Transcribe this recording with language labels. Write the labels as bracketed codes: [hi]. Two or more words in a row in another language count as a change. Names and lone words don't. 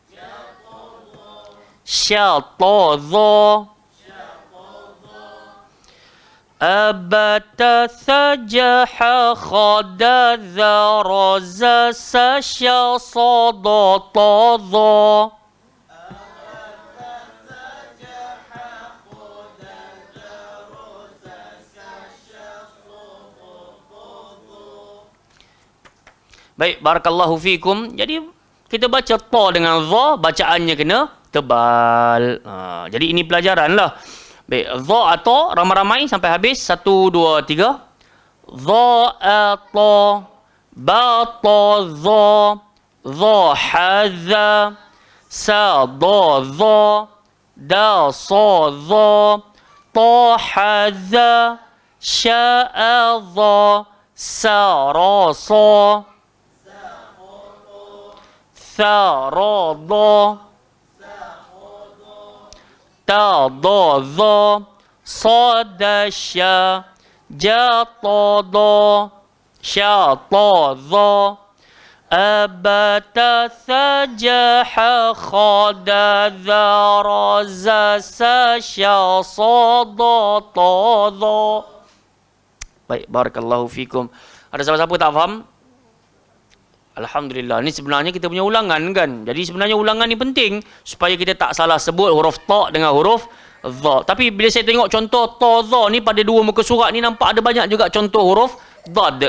[ar] Syatadha. Abata, thajaha, khada, dharaza, sasya, sadatadha. Baik, بارك الله فيكم. [ms] Jadi kita baca ta dengan dha, bacaannya kena tebal. Jadi ini pelajaran lah. Baik, dha atau ramai-ramai sampai habis. 1, 2, 3. Dha atau ba ta dha. Dha hadha. Sa dha dha. Da sa dha. Ta hadha. Sya'a dha. Sa ra sa. Tharada. ta dha dha sa da sya ja ta dha sya ta dha abata sajaha khada dhara za sa sya sa da ta dha. Baik, [ar] بارك الله فيكم. [ms] Ada siapa-siapa tak faham? Alhamdulillah. Ni sebenarnya kita punya ulangan kan. Jadi sebenarnya ulangan ni penting supaya kita tak salah sebut huruf ta dengan huruf dha. Tapi bila saya tengok contoh ta dha ni pada dua muka surat ni nampak ada banyak juga contoh huruf dad.